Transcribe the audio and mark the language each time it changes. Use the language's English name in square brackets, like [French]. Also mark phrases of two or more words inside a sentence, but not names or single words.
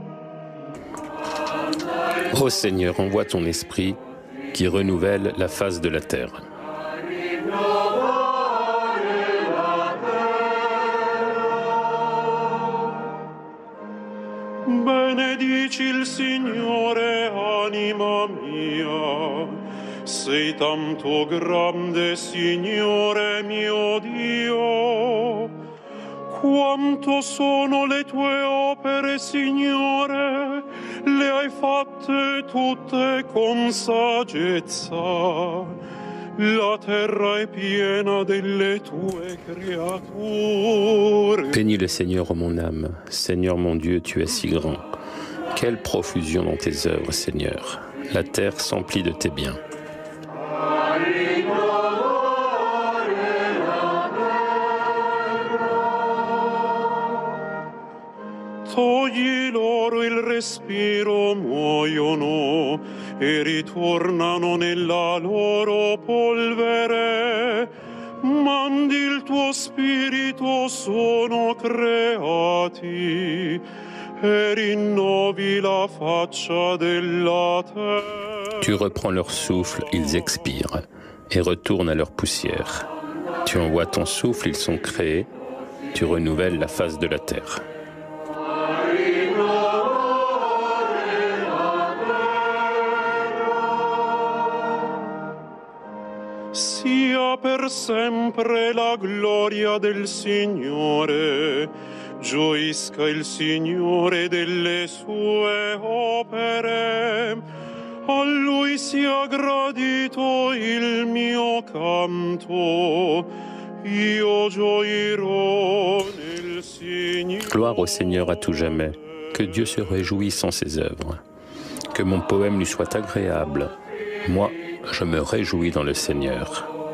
[French] Ô Seigneur, envoie ton esprit qui renouvelle la face de la terre. [Italian] Benedici il Signore, anima mia, sei tanto grande, Signore mio Dio. Quanto sono le tue opere, Signore, le hai fatte tutte con saggezza. La terra è piena delle tue creature. [French] Bénis le Seigneur, ô mon âme. Seigneur mon Dieu, tu es si grand. Quelle profusion dans tes œuvres, Seigneur. La terre s'emplit de tes biens. [Italian] Togli loro il respiro, muoiono e ritornano nella loro polvere. Mandi il tuo spirito, sono creati e rinnovi la faccia della terra. [French] Tu reprends leur souffle, ils expirent et retournent à leur poussière. Tu envoies ton souffle, ils sont créés. Tu renouvelles la face de la terre. [Italian] Sia per sempre la gloria del Signore, gioisca il Signore delle sue opere, a Lui sia gradito il mio canto, io gioirò nel Signore. [French] Gloire au Seigneur à tout jamais, que Dieu se réjouisse en ses œuvres, que mon poème lui soit agréable, moi je me réjouis dans le Seigneur.